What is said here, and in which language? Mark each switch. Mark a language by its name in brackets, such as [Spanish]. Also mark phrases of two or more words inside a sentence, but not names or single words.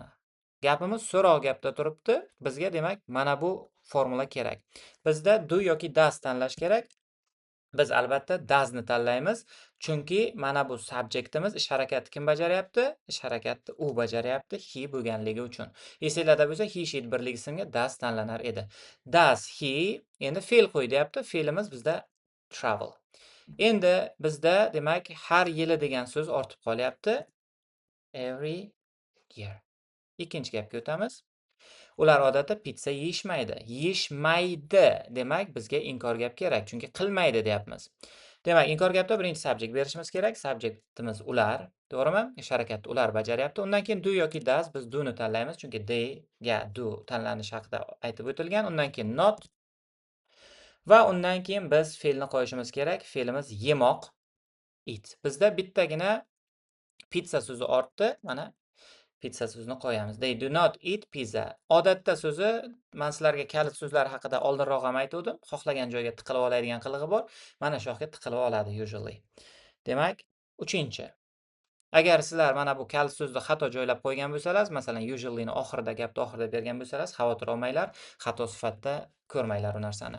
[Uzbek] Gapimiz so'roq gapda turibdi. Bizga demak mana bu formula kerak. Bizda do yoki does tanlash kerak. Biz albatta does'ni tanlaymiz. Chunki mana bu subjektimiz ish harakatini kim bajaryapti? Ish harakatni u bajaryapti, he bo'lganligi uchun. Esinglarda bo'lsa, he sheet birligi ismga does tanlanar edi. [English] Does he [Uzbek] endi fe'l qo'y deyapti. Fe'limiz bizda travel. Endi bizda demak har yili degan so'z ortib qolyapti. [English] Every year. [Uzbek] Ikkinchi gapga o'tamiz. Ular odatda pitsa yeyishmaydi. Yeyishmaydi demak bizga inkor gap kerak, chunki qilmaydi deyapmiz. Demak, inkor gapda birinchi subjekt berishimiz kerak. Subjektimiz ular, to'g'rimi? Ish harakatni ular bajaryapti. Undan keyin do yoki does, biz do'ni tanlaymiz, chunki they ga do tanlanishi haqida aytib o'tilgan. Undan keyin not va undan keyin biz fe'lni qo'yishimiz kerak. Fe'limiz yemoq, eat. Bizda bittagina pitsa so'zi ortdi. Mana pitsa so'zini qo'yamiz. [English] They do not eat pizza. [Uzbek] Odatda so'zi men sizlarga kalit so'zlar haqida oldinroq ham aytdim. Xohlagan joyga tiqilib oladigan qilig'i bor. Mana shu yoqqa tiqilib oladi usually. Demak, uchinchi. Agar sizlar mana bu kalit so'zni xato joylab qo'ygan bo'lsangiz, masalan, usually ni oxirida, gapni oxirida bergan bo'lsangiz, xavotir olmanglar, xato sifatida ko'rmanglar u narsani.